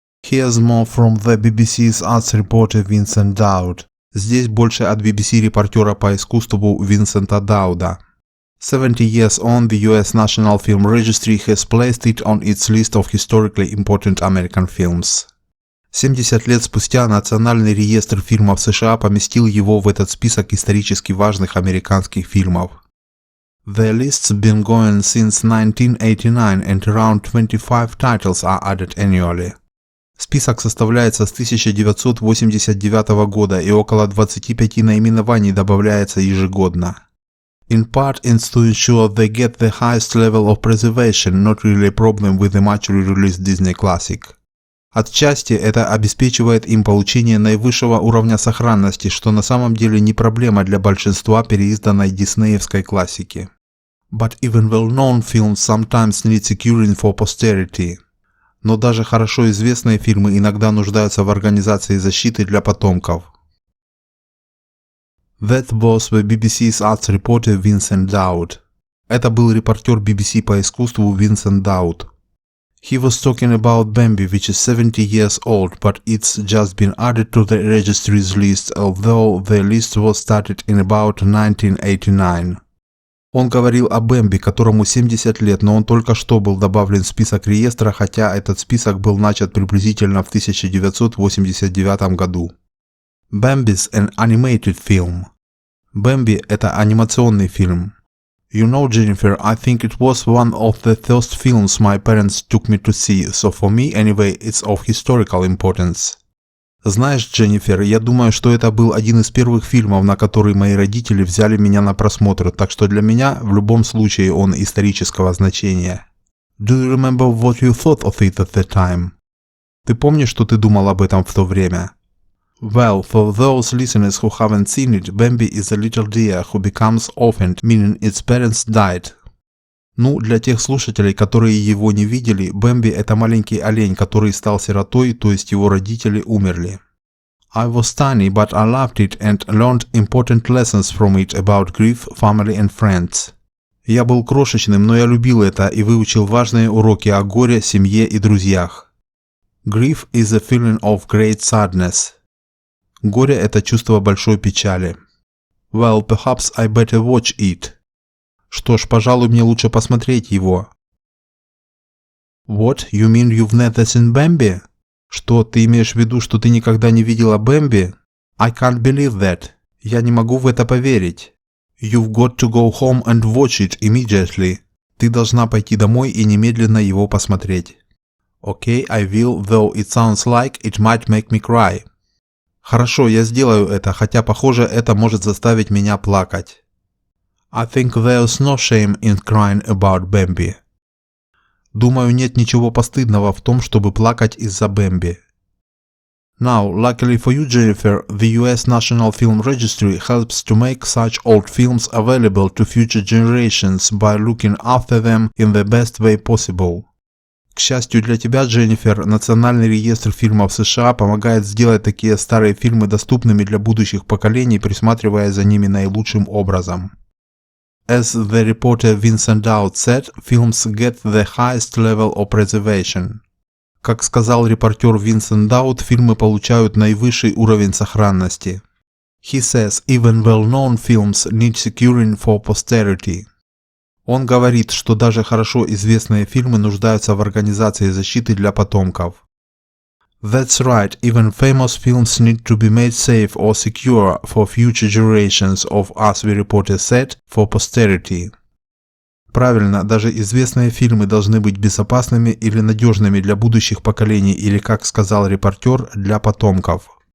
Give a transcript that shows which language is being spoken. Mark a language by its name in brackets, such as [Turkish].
[English] Here's more from the BBC's arts reporter Vincent Dowd. [Russian] Здесь больше от BBC репортера по искусству Винсента Дауда. [English] 70 years on, the US National Film Registry has placed it on its list of historically important American films. [Russian] 70 лет спустя Национальный реестр фильмов США поместил его в этот список исторически важных американских фильмов. [English] The list's been going since 1989 and around 25 titles are added annually. [Russian] Список составляется с 1989 года и около 25 наименований добавляется ежегодно. [English] In part it's to ensure they get the highest level of preservation, not really a problem with the much re-released Disney classic. [Russian] Отчасти это обеспечивает им получение наивысшего уровня сохранности, что на самом деле не проблема для большинства переизданной диснеевской классики. [English] But even well-known films sometimes need securing for posterity. [Russian] Но даже хорошо известные фильмы иногда нуждаются в организации защиты для потомков. [English] That was the BBC's arts reporter Vincent Dowd. [Russian] Это был репортер BBC по искусству Винсент Дауд. [English] He was talking about Bambi, which is 70 years old, but it's just been added to the registry's list, although the list was started in about 1989. [Russian] Он говорил о Бэмби, которому 70 лет, но он только что был добавлен в список реестра, хотя этот список был начат приблизительно в 1989 году. [English] Bambi's an animated film. [Russian] Бэмби – это анимационный фильм. [English] You know, Jennifer, I think it was one of the first films my parents took me to see, so for me, anyway, it's of historical importance. [Russian] Знаешь, Дженнифер, я думаю, что это был один из первых фильмов, на который мои родители взяли меня на просмотр, так что для меня в любом случае он исторического значения. [English] Do you remember what you thought of it at the time? [Russian] Ты помнишь, что ты думал об этом в то время? [English] Well, for those listeners who haven't seen it, Bambi is a little deer who becomes orphaned, meaning its parents died. [Russian] Ну, для тех слушателей, которые его не видели, Бэмби – это маленький олень, который стал сиротой, то есть его родители умерли. [English] I was tiny, but I loved it and learned important lessons from it about grief, family and friends. [Russian] Я был крошечным, но я любил это и выучил важные уроки о горе, семье и друзьях. [English] Grief is a feeling of great sadness. [Russian] Горе – это чувство большой печали. [English] Well, perhaps I better watch it. [Russian] Что ж, пожалуй, мне лучше посмотреть его. [English] What? You mean you've never seen Bambi? [Russian] Что, ты имеешь в виду, что ты никогда не видела Бэмби? [English] I can't believe that. [Russian] Я не могу в это поверить. [English] You've got to go home and watch it immediately. [Russian] Ты должна пойти домой и немедленно его посмотреть. [English] Okay, I will, though it sounds like it might make me cry. [Russian] Хорошо, я сделаю это, хотя, похоже, это может заставить меня плакать. [English] I think there's no shame in crying about Bambi. [Russian] Думаю, нет ничего постыдного в том, чтобы плакать из-за Бэмби. [English] Now, luckily for you, Jennifer, the US National Film Registry helps to make such old films available to future generations by looking after them in the best way possible. [Russian] К счастью для тебя, Дженнифер, Национальный реестр фильмов США помогает сделать такие старые фильмы доступными для будущих поколений, присматривая за ними наилучшим образом. [English] As the reporter Vincent Dowd said, films get the highest level of preservation. [Russian] Как сказал репортер Винсент Дауд, фильмы получают наивысший уровень сохранности. [English] He says even well-known films need securing for posterity. [Russian] Он говорит, что даже хорошо известные фильмы нуждаются в организации защиты для потомков. [English] That's right, even famous films need to be made safe or secure for future generations of, as the reporter said, for posterity. [Russian] Правильно, даже известные фильмы должны быть безопасными или надежными для будущих поколений или, как сказал репортер, для потомков.